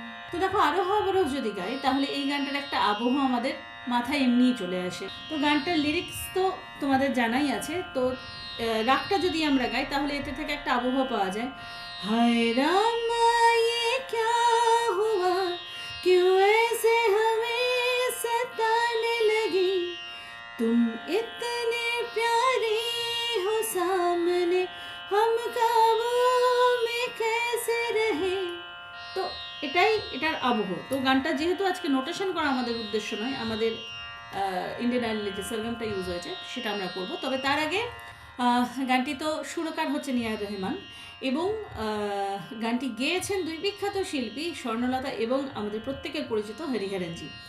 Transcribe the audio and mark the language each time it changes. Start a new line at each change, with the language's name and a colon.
Bangla: তো দেখো আরোহ অবরোহ যদি গাই তাহলে এই গানটার একটা আবহ আমাদের মাথায় এমনিই চলে আসে। তো গানটার লিরিক্স তো তোমাদের জানাই আছে। তো রাগটা যদি আমরা গাই তাহলে এতে থেকে একটা আবহ পাওয়া যায়।
Hindi: হায় রাম ये क्या हुआ, क्यों ऐसे हमें सताने लगी, तुम इतने प्यारे हो सामने, हम काबू में कैसे रहे।
Bangla: তো এটাই এটার আবহ। তো গানটা যেহেতু আজকে নোটেশন করা আমাদের উদ্দেশ্য নয়, আমাদের ইন্ডিয়ান আইডলে যে সরগমটা ইউজ হয়েছে সেটা আমরা করব। তবে তার আগে গানটি তো সুরকার হচ্ছে নিয়ার রহমান, এবং গানটি গেয়েছেন দুই বিখ্যাত শিল্পী স্বর্ণলতা এবং আমাদের প্রত্যেকের পরিচিত হরিহরনজি।